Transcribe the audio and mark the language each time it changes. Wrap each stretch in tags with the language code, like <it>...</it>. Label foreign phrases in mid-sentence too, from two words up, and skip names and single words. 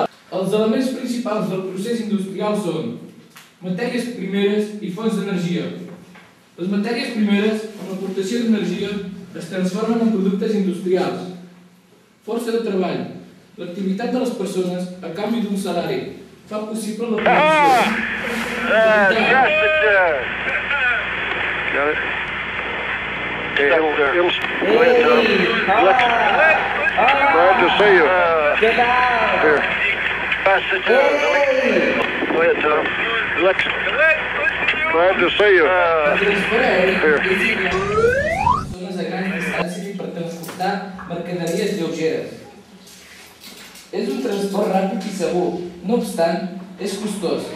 <ca>Els elements principals del procés industrial són matèries primeres i fonts d'energia. Les matèries primeres, amb l'aportació d'energia, es transformen en productes industrials. Força de treball. L'activitat de les persones, a canvi d'un salari, fa possible la producció.</ca> <en>Glad to see you. Here. Pass it to Go ahead, Tom. Alexa. Glad to see you. Here.</en> <ca>Zones de gran distància per transportar mercaderies lleugeres. És un transport ràpid i segur. No obstant, és costós.</ca>